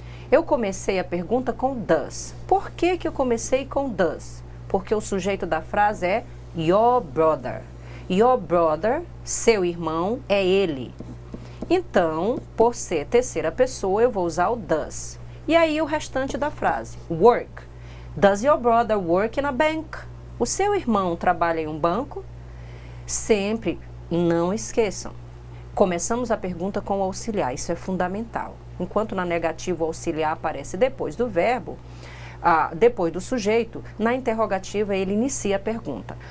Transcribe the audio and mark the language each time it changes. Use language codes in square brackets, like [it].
[pt] Eu comecei a pergunta com does. Por que que eu comecei com does? Porque o sujeito da frase é your brother. Your brother, seu irmão, é ele. Então, por ser terceira pessoa, eu vou usar o does. E aí o restante da frase, work. [en] Does your brother work in a bank? [pt] O seu irmão trabalha em um banco? Sempre, não esqueçam. Começamos a pergunta com o auxiliar, isso é fundamental. Enquanto na negativa o auxiliar aparece depois do verbo, depois do sujeito, na interrogativa ele inicia a pergunta.